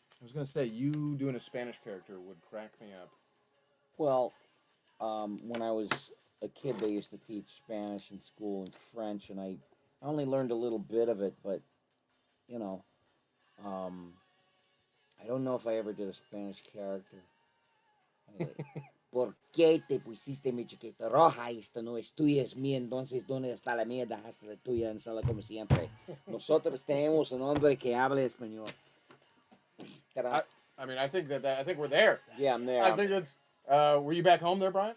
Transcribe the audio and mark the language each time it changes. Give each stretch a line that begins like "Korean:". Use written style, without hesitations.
English: I was going to say, you doing a Spanish character would crack me up. Well, when I was a kid, they used to teach Spanish in school and French, and I only learned a little bit of it, but, you know, I don't know if I ever did a Spanish character.
Spanish: ¿Por qué te pusiste mi chiquita roja? Esto no es tuya, es mía. Entonces, ¿dónde está la mía? Dejaste la tuya en sala como siempre. Nosotros tenemos un hombre que habla español.
English: I mean, I think I think we're there. Yeah, I'm there. I think it's. Were you back home there, Brian?